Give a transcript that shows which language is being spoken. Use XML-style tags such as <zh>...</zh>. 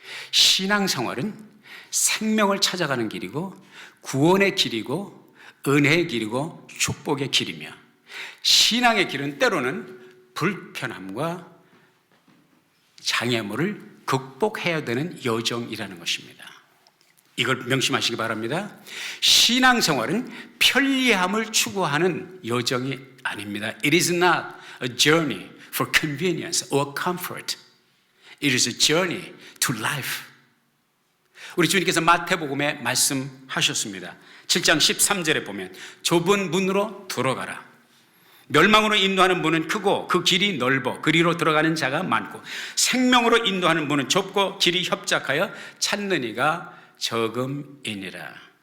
<ko>신앙생활은 생명을 찾아가는 길이고, 구원의 길이고, 은혜의 길이고, 축복의 길이며, 신앙의 길은 때로는 불편함과 장애물을 극복해야 되는 여정이라는 것입니다. 이걸 명심하시기 바랍니다. 신앙생활은 편리함을 추구하는 여정이 아닙니다.</ko> <en>It is not a journey for convenience or comfort. It is a journey to life.</en> <ko>우리 주님께서 마태복음에 말씀하셨습니다. 7장 13절에 보면 좁은 문으로 들어가라. 멸망으로 인도하는 문은 크고 그 길이 넓어 그리로 들어가는 자가 많고, 생명으로 인도하는 문은 좁고 길이 협착하여 찾는 이가 적음이니라.</ko>